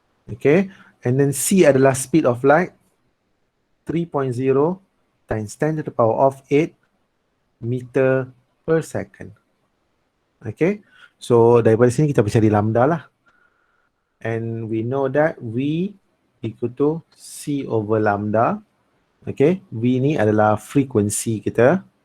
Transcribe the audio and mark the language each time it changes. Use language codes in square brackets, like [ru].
[en] Okay. And then C adalah speed of light, 3.0 times 10 to the power of 8 meter per second. Okay. [ms] So daripada sini kita boleh cari lambda lah. [en] And we know that V equal to C over lambda. Okay. [ms] V ni adalah frekuensi kita.